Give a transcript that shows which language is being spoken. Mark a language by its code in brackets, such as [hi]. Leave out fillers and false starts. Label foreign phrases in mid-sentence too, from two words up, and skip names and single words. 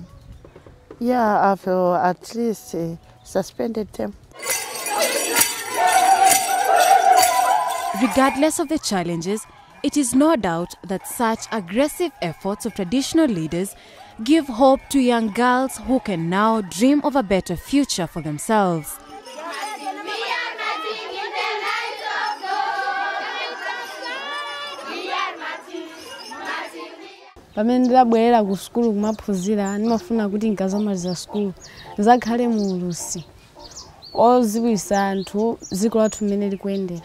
[en] Yeah, I've at least suspended them. Regardless of the challenges, it is no doubt that such aggressive efforts of traditional leaders give hope to young girls who can now dream of a better future for themselves. [ny] Pamene ndabwerera ku skulu kumaphunzira ndimafuna kuti nkazamaliza skulu nzakhale muulusi oziwisa anthu dziko lathu mmene likuyendera.